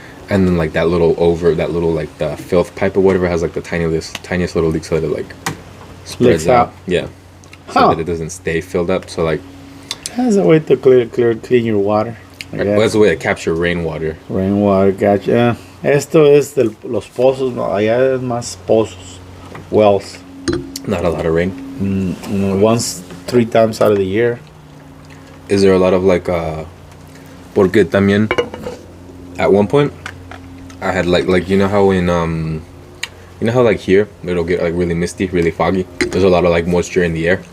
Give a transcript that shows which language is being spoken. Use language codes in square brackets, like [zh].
[en] And then like that little like the filth pipe or whatever has like the tiniest little leak so that it like spreads out. Yeah. So that it doesn't stay filled up. So like that's a way to clean your water. Well, that's a way to capture rainwater. Rainwater, gotcha. [es] Esto es de los pozos, no, allá es más pozos, wells. [en] Not a lot of rain. Once, 3 times out of the year. Is there a lot of like [es] porque también [en] at one point I had like you know how like here it'll get like really misty, really foggy. There's a lot of like moisture in the air.